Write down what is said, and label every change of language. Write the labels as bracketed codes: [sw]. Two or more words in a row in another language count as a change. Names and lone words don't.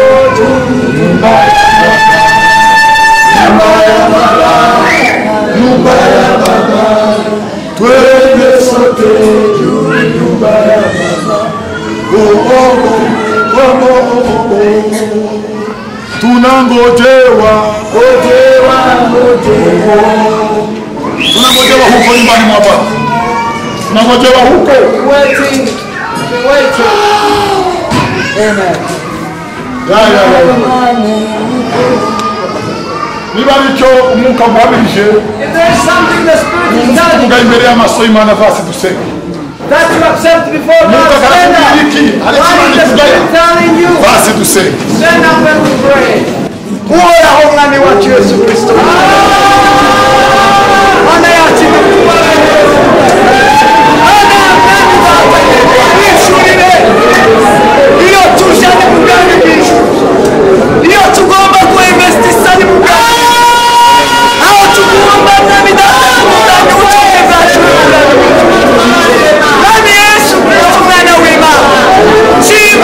[sw] nyumba ya Baba twende sote nyumba ya Baba tunangojewa tunangojewa huko nyumbani mwa Baba tunangojewa huko [en] waiting. Amen. [rw] niba nicyo umwuka muhabirije muvuga imbere y'amaso y'Imana vasi dusenge [en] that you accept before God. Stand up. What is the Spirit telling you? [rw] vasi dusenge [en] Stand up and we pray. [rw] Uhoraho mwami wacu Yesu Kristo. Mana yacu iyo tuje ni muganga bw'ijuru iyo tugomba kuinvestisa ni muganga aho tugomba mwami data muganga ubutumwa bwacu mwami Yesu Kristo mwana w'Imana shima